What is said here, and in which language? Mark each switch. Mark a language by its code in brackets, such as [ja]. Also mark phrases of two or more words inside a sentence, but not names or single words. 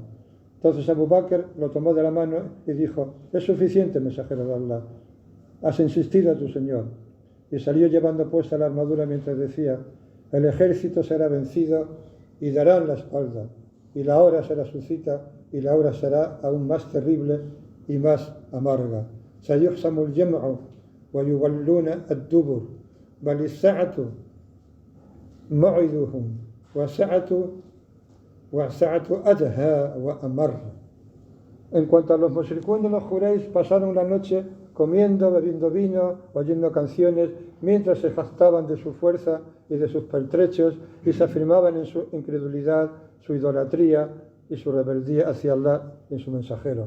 [es] Entonces Abu Bakr lo tomó de la mano y dijo: es suficiente, mensajero de Allah, has insistido a tu Señor. Y salió llevando puesta la armadura mientras decía: el ejército será vencido y darán la espalda, y la hora será su cita, y la hora será aún más terrible y más amarga. [ar] سيحسم الجمع ويولون الدبر بل الساعة موعدهم والساعة أدهى وأمر. [es] En cuanto a los mushrikún de los Jureis, pasaron la noche comiendo, bebiendo vino, oyendo canciones, mientras se jactaban de su fuerza y de sus pertrechos y se afirmaban en su incredulidad, su idolatría y su rebeldía hacia Allah y su mensajero.